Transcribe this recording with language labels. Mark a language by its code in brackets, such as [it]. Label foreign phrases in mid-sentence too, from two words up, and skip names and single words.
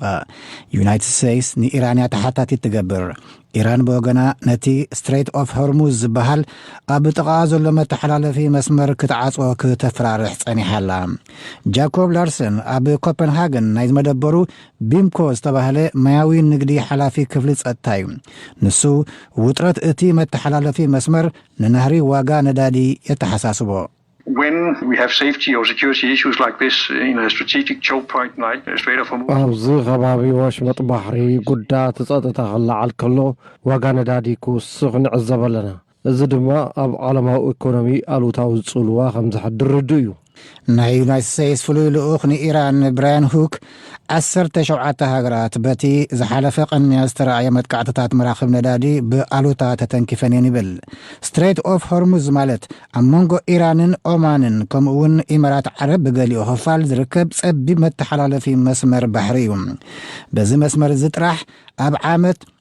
[ti] ዩናይትድ ስቴትስ ንኢራን ተሓታቲት ትገብር። ኢራን ብወገና ነቲ ስትሬት ኦፍ ሆርሙዝ ዝበሃል ኣብ ጥቓ ዘሎ መተሓላለፊ መስመር ክትዓጽኦ ክተፈራርሕ ጸኒሓላ። ጃኮብ ላርሰን ኣብ ኮፐንሃገን ናይ መደበሩ ቢምኮ ዝተባህለ ማያዊ ንግዲ ሓላፊ ክፍሊ ጸጥታ እዩ። ንሱ ውጥረት እቲ መተሓላለፊ መስመር ንናህሪ ዋጋ ነዳዲ የተሓሳስቦ [en] when we have safety or security issues like this in a strategic choke point like Strait of Hormuz [ti] ኣብዚ ከባቢ ወሽመጥ ባሕሪ ጉዳት ጸጥታ ክለዓል ከሎ ዋጋ ነዳዲ ክውስኽ ንዕዘብ ኣለና። እዚ ድማ ኣብ ዓለማዊ ኢኮኖሚ ኣሉታዊ ጽልዋ ከም ዝሕድር ርድእ እዩ። ናይ ዩናይትድ ስቴትስ ፍሉይ ልኡኽ ንኢራን ብራያን ሁክ 17 ሃገራት በቲ ዝሓለፈ ቀንያ ዝተረኣየ መጥቃዕትታት መራኽብ ነዳዲ ብኣሉታ ተተንኪፈን ይብል። ስትሬት ኦፍ ሆርሙዝ ማለት ኣብ መንጎ ኢራንን ኦማንን ከምኡውን ኢማራት ዓረብ ብገሊኡ ክፋል ዝርከብ ጸቢብ መተሓላለፊ መስመር ባሕሪ እዩ። በዚ መስመር እዚ ጥራሕ ኣብ ዓመት